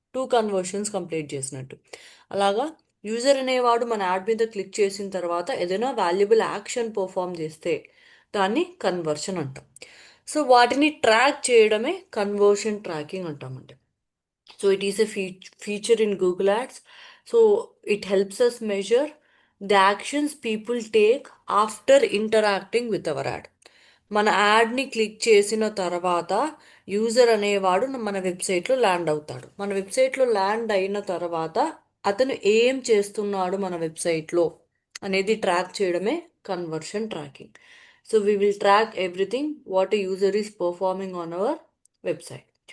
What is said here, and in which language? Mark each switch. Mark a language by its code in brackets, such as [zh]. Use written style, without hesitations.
[te] Two conversions complete చేసినట్టు. అలాగా user అనేవాడు మన యాడ్ మీద క్లిక్ చేసిన తర్వాత ఏదైనా వాల్యుబుల్ యాక్షన్ పర్ఫామ్ చేస్తే దాన్ని కన్వర్షన్ అంటాం. సో వాటిని ట్రాక్ చేయడమే కన్వర్షన్ ట్రాకింగ్ అంటామండి. [en] So it is a feature in Google Ads. So it helps us measure the actions people take after interacting with our ad. [te] మన యాడ్ని క్లిక్ చేసిన తర్వాత user అనేవాడు మన వెబ్సైట్లో ల్యాండ్ అవుతాడు. మన వెబ్సైట్లో ల్యాండ్ అయిన తర్వాత అతను ఏం చేస్తున్నాడు మన వెబ్సైట్లో అనేది ట్రాక్ చేయడమే conversion tracking. [en] So we will track everything what a user is performing on our website.